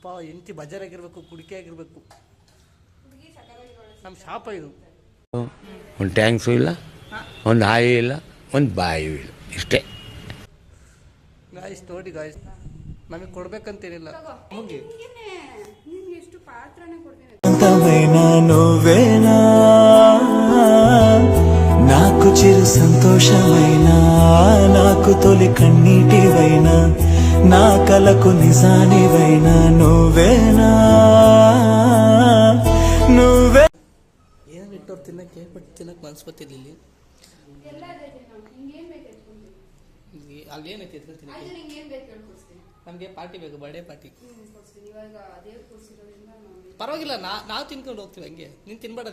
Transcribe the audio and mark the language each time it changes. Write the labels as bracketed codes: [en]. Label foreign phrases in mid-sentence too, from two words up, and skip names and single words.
[kn] ಎಂಟಿ ಬಜಾರಾಗಿರ್ಬೇಕು, ಕುಡಿಕೆ ಆಗಿರ್ಬೇಕು. ನಮ್ಮ ಶಾಪ ಇದು. ಒಂದು ಟ್ಯಾಂಕ್ಸು ಇಲ್ಲ, ಒಂದು ಹಾಯಿ ಇಲ್ಲ, ಒಂದು ಬಾಯಿಯೂ ಇಲ್ಲ, ಇಷ್ಟೇ. ಗಾಯ್ಸ್ ನೋಡಿ ಗಾಯ್ಸ್, ನಮಗೆ ಕೊಡ್ಬೇಕಂತೇನಿಲ್ಲ. ನಮಗೆ [te] నాకు చిరు సంతోషమైనా, నాకు తొలి కన్నీటివైనా, నా కలకు నిజానివైనా నువ్వేనా, నువ్వే. [kn] ಏನು ಇಟ್ಟವ್ರು ತಿನ್ನಕ್ಕೆ, ಬಟ್ ತಿನ್ನಕ್ಕೆ ಮನ್ಸು ಬರ್ತಿರ್ಲಿಲ್ಲ. ಅಲ್ಲಿ ಏನೈತಿ ಎತ್ಕೊಂಡು ತಿನ್ನಕ್ಕೆ? ನಮಗೆ ಪಾರ್ಟಿ ಬೇಕು, ಬರ್ಡೇ ಪಾರ್ಟಿ. ಪರವಾಗಿಲ್ಲ, ನಾವು ತಿನ್ಕೊಂಡು ಹೋಗ್ತೀವಿ ಹಂಗೆ. ನೀನು ತಿನ್ಬೇಡ.